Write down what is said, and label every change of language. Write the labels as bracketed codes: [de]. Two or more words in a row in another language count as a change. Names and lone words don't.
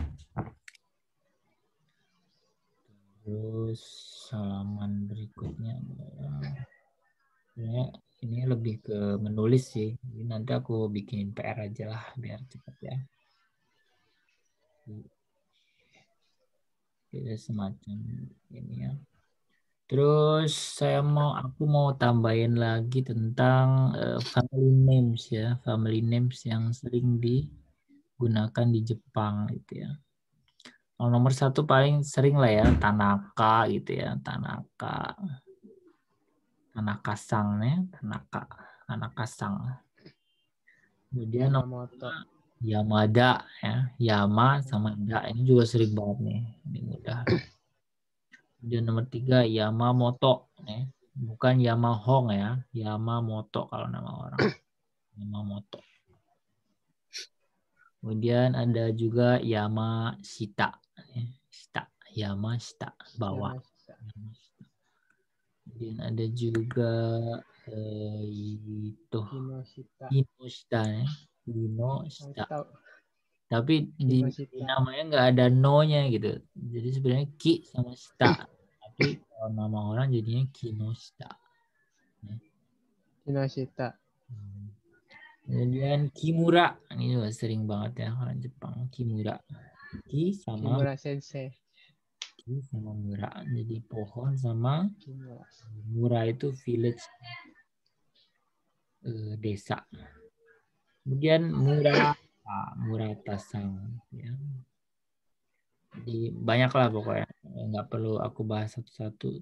[id] Terus halaman berikutnya adalah ini lebih ke menulis sih. Jadi nanti aku bikin PR aja lah biar cepat ya. Jadi semacam ini ya. Terus aku mau tambahin lagi tentang [en] family names [id] ya, [en] family names [id] yang sering digunakan di Jepang gitu ya. Nomor 1 paling sering lah ya, Tanaka gitu ya, Tanaka. Tanaka-san ya, Tanaka-san. Kemudian Yamada ya, Yama sama Da ini juga sering banget nih, ini mudah. Kemudian nomor 3 Yamamoto ya. Bukan Yamahong ya, Yamamoto kalau nama orang. Yamamoto. Kemudian ada juga Yamashita ya. Shita. Yamashita, bawa. Yamashita. Yamashita. Kemudian ada juga itu Kinoshita. Kinoshita ya. Kinoshita. Tahu. Tapi di namanya nggak ada no-nya gitu. Jadi sebenarnya ki sama shita. Tapi kalau nama orang jadinya Kinoshita. Kinoshita. Kemudian Kimura. Ini juga sering banget ya orang Jepang. Kimura. Kimura sensei. Ki sama mura. Jadi pohon sama Kimura. Mura itu village. Desa. Kemudian Muratasang. Ya. Jadi banyak lah pokoknya. Nggak perlu aku bahas satu-satu.